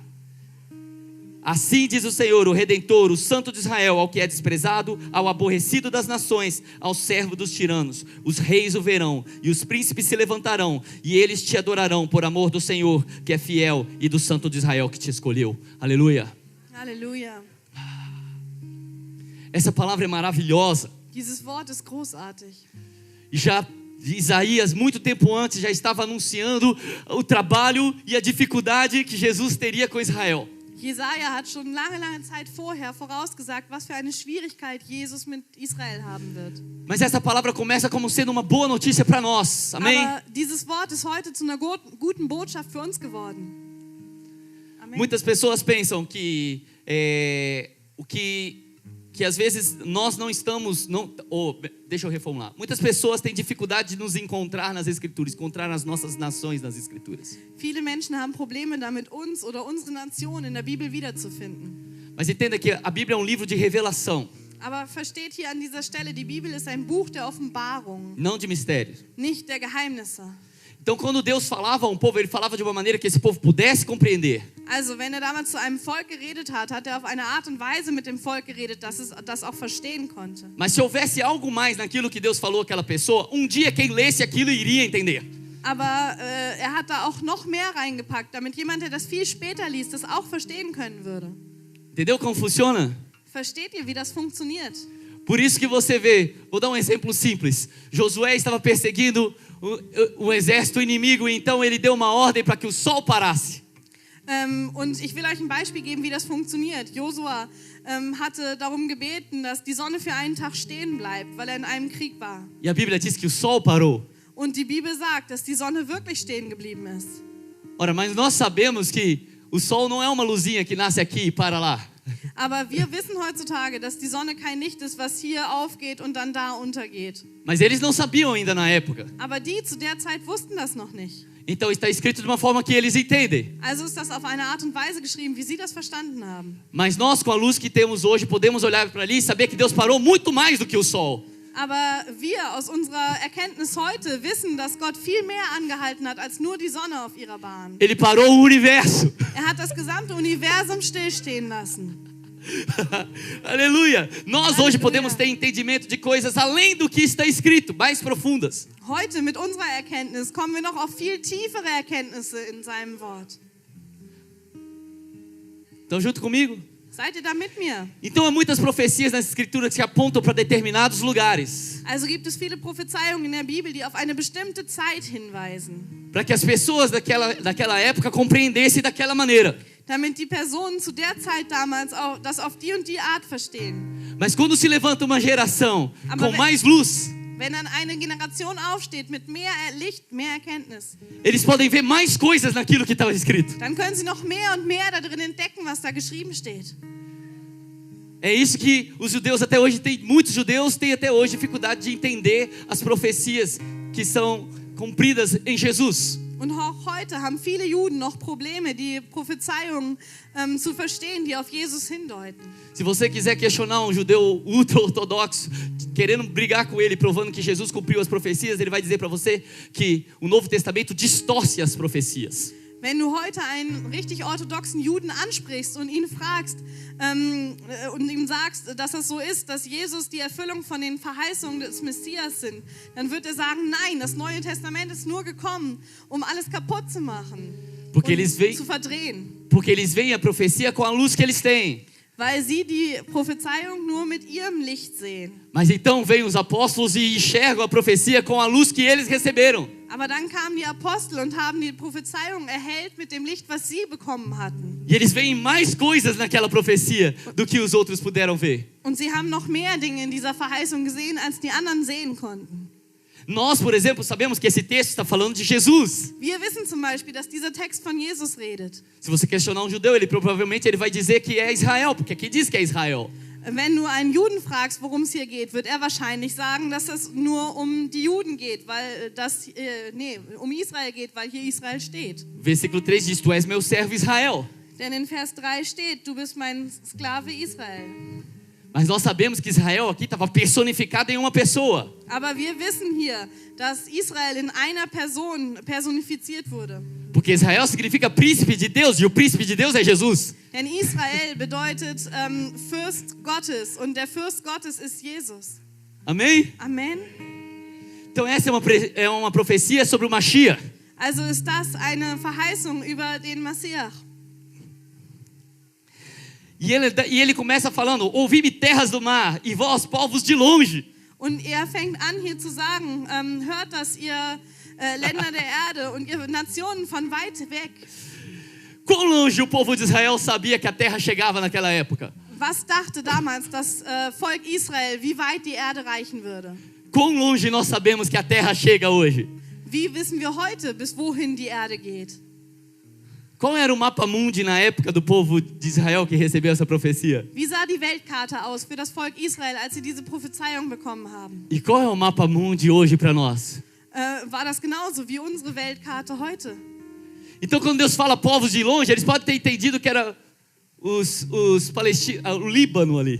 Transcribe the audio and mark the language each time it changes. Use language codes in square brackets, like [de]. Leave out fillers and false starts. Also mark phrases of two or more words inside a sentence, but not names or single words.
[pt] Assim diz o Senhor, o Redentor, o Santo de Israel, ao que é desprezado, ao aborrecido das nações, ao servo dos tiranos. Os reis o verão e os príncipes se levantarão e eles te adorarão por amor do Senhor, que é fiel, e do Santo de Israel que te escolheu. Aleluia. [de] Halleluja. [pt] Essa palavra é maravilhosa. [de] Dieses Wort ist großartig. [pt] E já Isaías, muito tempo antes, já estava anunciando o trabalho e a dificuldade que Jesus teria com Israel. [de] Jesaja hat schon lange Zeit vorher vorausgesagt, was für eine Schwierigkeit Jesus mit Israel haben wird. [pt] Mas essa palavra começa como sendo uma boa notícia para nós, amém? [de] Aber dieses Wort ist heute zu einer guten Botschaft für uns geworden. Amen. [pt] Muitas pessoas pensam que que às vezes nós não estamos, deixa eu reformular. Muitas pessoas têm dificuldade de nos encontrar nas Escrituras, encontrar as nossas nações nas Escrituras. [de] Viele Menschen haben Probleme damit, uns oder unsere Nation in der Bibel wiederzufinden. [pt] Mas entenda que a Bíblia é um livro de revelação. [de] Aber versteht hier an dieser Stelle, die Bibel ist ein Buch der Offenbarung, [pt] Não de mistérios. [de] nicht der Geheimnisse. [pt] Então, quando Deus falava a um povo, ele falava de uma maneira que esse povo pudesse compreender. [de] Also, wenn damals zu einem Volk geredet hat, hat auf eine Art und Weise mit dem Volk geredet, dass es das auch verstehen konnte. [pt] Mas se houvesse algo mais naquilo que Deus falou àquela pessoa, um dia quem lesse aquilo iria entender. [de] Aber er hat da auch noch mehr reingepackt, damit jemand, der das viel später liest, das auch verstehen können würde. [pt] Entendeu como funciona? [de] Versteht ihr, wie das funktioniert? [pt] Por isso que você vê, vou dar um exemplo simples. Josué estava perseguindo o exército inimigo, e então ele deu uma ordem para que o sol parasse. [de] Und ich will euch ein Beispiel geben, wie das funktioniert. Josua hatte darum gebeten, dass die Sonne für einen Tag stehen bleibt, weil er in einem Krieg war. [pt] E a Bíblia diz que o sol parou. [de] Und die Bibel sagt, dass die Sonne wirklich stehen geblieben ist. [pt] Ora, mas nós sabemos que o sol não é uma luzinha que nasce aqui e para lá. [de] Aber wir wissen heutzutage, dass die Sonne kein Licht ist, was hier aufgeht und dann da untergeht. [pt] Mas eles não sabiam ainda na época. [de] Aber die zu der Zeit wussten das noch nicht. [pt] Então está escrito de uma forma que eles entendem. [de] Also ist das auf eine Art und Weise geschrieben, wie sie das verstanden haben. [pt] Mas nós, com a luz que temos hoje, podemos olhar para ali e saber que Deus parou muito mais do que o sol. [de] Aber wir aus unserer Erkenntnis heute wissen, dass Gott viel mehr angehalten hat als nur die Sonne auf ihrer Bahn. [pt] Ele parou o universo. [de] Er hat das gesamte Universum stillstehen lassen. [pt] Aleluia. Nós hoje Aleluia. podemos ter entendimento de coisas além do que está escrito, mais profundas. [de] Heute mit unserer Erkenntnis kommen wir noch auf viel tiefere Erkenntnisse in seinem Wort. [pt] Estão junto comigo? [de] Seid ihr da mit mir? [pt] Então há muitas profecias nas escrituras que apontam para determinados lugares, [de] Also gibt es viele Prophezeiungen in der Bibel, die auf eine bestimmte Zeit hinweisen, [pt] para que as pessoas daquela época compreendessem daquela maneira. [de] damit die Personen zu der Zeit damals auch das auf die und die Art verstehen. [pt] Mas quando se levanta uma geração [de] Aber [pt] com [de] wenn- [pt] mais luz, [de] Wenn dann eine Generation aufsteht mit mehr Licht, mehr Erkenntnis, [pt] eles podem ver mais coisas naquilo que estava escrito. [de] dann können sie noch mehr und mehr da drin entdecken, was da geschrieben steht. [pt] É isso que os judeus até hoje têm, muitos judeus têm até hoje dificuldade de entender as profecias que são cumpridas em Jesus. [de] Und auch heute haben viele Juden noch Probleme, die Prophezeiungen zu verstehen, die auf Jesus hindeuten. [pt] Se você quiser questionar um judeu ultra-ortodoxo, querendo brigar com ele, provando que Jesus cumpriu as profecias, ele vai dizer para você que o Novo Testamento distorce as profecias. [de] Wenn du heute einen richtig orthodoxen Juden ansprichst und ihn fragst und ihm sagst, dass das so ist, dass Jesus die Erfüllung von den Verheißungen des Messias sind, dann wird er sagen, nein, das Neue Testament ist nur gekommen, um alles kaputt zu machen [pt] Porque [de] und [pt] eles veem, [de] zu verdrehen. [pt] porque eles veem a profecia com a luz que eles têm. [de] Weil sie die Prophezeiung nur mit ihrem Licht sehen. [pt] Mas então vêm os apóstolos e enxergam a profecia com a luz que eles receberam. [de] Aber dann kamen die Apostel und haben die Prophezeiung erhellt mit dem Licht, was sie bekommen hatten. [pt] E eles veem mais coisas naquela profecia do que os outros puderam ver. [de] Und sie haben noch mehr Dinge in dieser Verheißung gesehen, als die anderen sehen konnten. [pt] Nós, por exemplo, sabemos que esse texto está falando de Jesus. [de] Wir wissen zum Beispiel, dass dieser Text von Jesus redet. [pt] Se você questionar um judeu, provavelmente ele vai dizer que é Israel, porque aqui diz que é Israel. [de] Wenn du einen Juden fragst, worum es hier geht, wird er wahrscheinlich sagen, dass es nur um die Juden geht, weil um Israel geht, weil hier Israel steht. [pt] Versículo 3 diz: Tu és meu servo Israel. [de] Denn in Vers 3 steht, du bist mein Sklave Israel. [pt] Mas nós sabemos que Israel aqui estava personificado em uma pessoa. [de] Aber wir wissen hier, dass Israel in einer Person personifiziert wurde. [pt] Porque Israel significa príncipe de Deus, e o príncipe de Deus é Jesus. [de] Denn Israel bedeutet Fürst Gottes und der Fürst Gottes ist Jesus. [pt] Amém? [de] Amen. [pt] Então essa é uma profecia sobre o Mashiach. [de] Also ist das eine Verheißung über den Messias. [pt] E ele começa falando: Ouvi-me terras do mar, e vós povos de longe. [de] Und er fängt an hier zu sagen, hört das, ihr Länder der Erde und ihr Nationen von weit weg. [pt] Quão longe o povo de Israel sabia que a terra chegava naquela época? [de] Was dachte damals das Volk Israel, wie weit die Erde reichen würde? [pt] Quão longe nós sabemos que a terra chega hoje? [de] Wie wissen wir heute, bis wohin die Erde geht? [pt] Qual era o mapa mundi na época do povo de Israel que recebeu essa profecia? [de] Wie sah die Weltkarte aus für das Volk Israel, als sie diese Prophezeiung bekommen haben? [pt] E qual é o mapa mundi hoje para nós? [de] War das genauso wie unsere Weltkarte heute? [pt] Então, quando Deus fala povos de longe, eles podem ter entendido que era os palestinos, o Líbano ali.